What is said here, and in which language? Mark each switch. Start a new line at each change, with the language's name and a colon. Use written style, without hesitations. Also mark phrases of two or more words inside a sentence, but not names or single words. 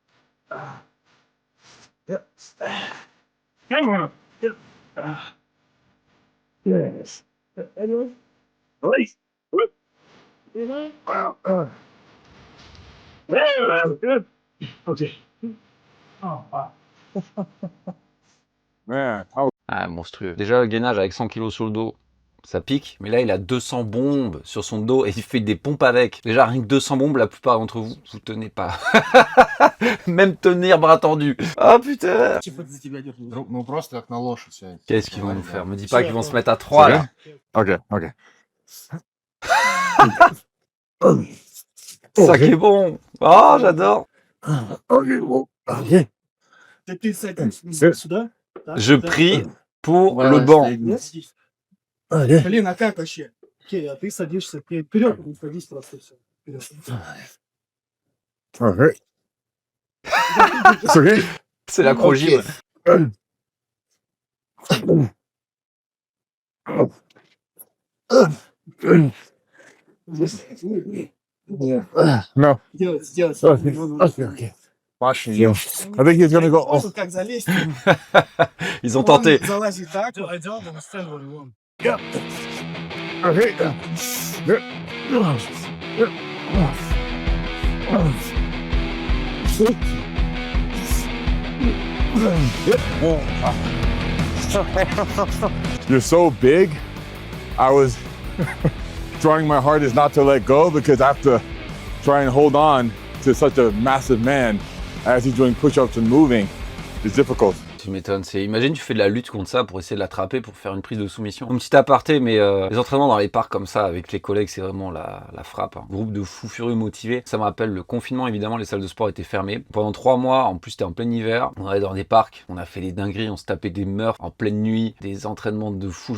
English: Yep. Hang on. Yep. Yes. Anyway. Release. Good. Okay. Oh, wow. Man, how
French: Ah, monstrueux. Déjà, le gainage avec 100 kilos sur le dos, ça pique. Mais là, il a 200 bombes sur son dos et il fait des pompes avec. Déjà, rien que 200 bombes, la plupart d'entre vous, vous tenez pas. Même tenir bras tendus. Oh putain.
Russian: Ну просто как на лошадь сядь.
French: Qu'est-ce qu'ils vont nous faire? Me dis pas qu'ils vont se mettre à 3 là.
English: Okay. Okay.
French: Ça qui est bon. Oh, j'adore.
English: Okay. Well, okay.
French: Je prie pour Ouais, le ouais, banc.
English: Okay.
Russian: Блин, а как вообще? Окей, а ты садишься вперед, не садись просто все.
English: Okay. It's okay.
French: C'est l'acrogym.
English: No.
Russian: Сделать.
English: Okay. Watching you. I think he's gonna go. Oh.
Russian: Как залезть?
French: Ils ont tenté.
Russian: Он залазит так.
English: I don't understand what you want. Okay. You're so big. I was trying my hardest not to let go because I have to try and hold on to such a massive man as he's doing push-ups and moving. It's difficult.
French: Tu m'étonnes. Imagine, tu fais de la lutte contre ça pour essayer de l'attraper, pour faire une prise de soumission. Un petit aparté, mais les entraînements dans les parcs comme ça, avec les collègues, c'est vraiment la frappe. Hein. Groupe de fous furieux motivés. Ça me rappelle le confinement, évidemment, les salles de sport étaient fermées. Pendant 3 mois, en plus, c'était en plein hiver. On allait dans des parcs, on a fait des dingueries, on se tapait des meurtres en pleine nuit, des entraînements de fous.